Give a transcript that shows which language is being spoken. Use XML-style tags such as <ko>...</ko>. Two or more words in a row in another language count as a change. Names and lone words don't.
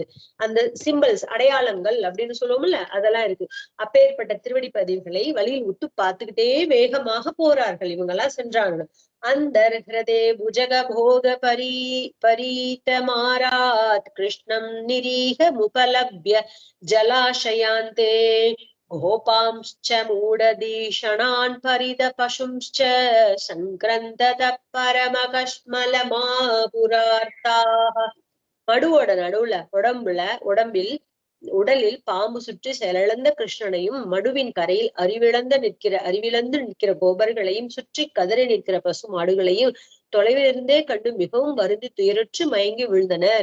<ta>அந்த சிம்பிள்ஸ், அடையாளங்கள் அப்படின்னு சொல்லுவோம்ல, அதெல்லாம் இருக்கு. அப்பேற்பட்ட திருவடி பதிவுகளை வழியில் விட்டு பார்த்துக்கிட்டே வேகமாக போறார்கள். இவங்கெல்லாம் சென்றாங்க. அந்த</ta> <sa>हृदे भुजग भोग परीतमारात् कृष्णं निरीक मुपलभ्य जलाशयान्ते गोपांश्च मूढदीषणान् परिद पशुंश्च सङ्क्रन्दत परमकश्मलमापुरार्ताः.</sa> <ta>மடுவோட நடுவுல உடலில் பாம்பு சுற்றி செயலிழந்த கிருஷ்ணனையும், மடுவின் கரையில் அறிவிழந்து நிற்கிற கோபர்களையும், சுற்றி கதறி நிற்கிற பசு மாடுகளையும் தொலைவிலிருந்தே கண்டு மிகவும் வருந்தி துயருற்று மயங்கி விழுந்தனர்.</ta>